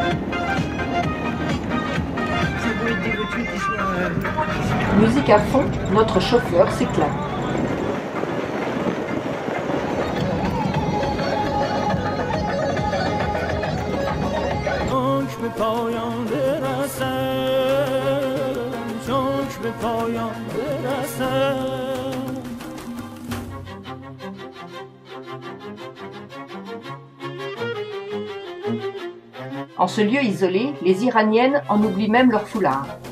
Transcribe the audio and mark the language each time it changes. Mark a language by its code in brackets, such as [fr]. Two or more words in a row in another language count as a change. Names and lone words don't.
[fr] Musique à fond, notre chauffeur s'éclate. [fa] چونک به پایان برسم چونک به پایان برسم. [fr] En ce lieu isolé, les Iraniennes en oublient même leur foulard.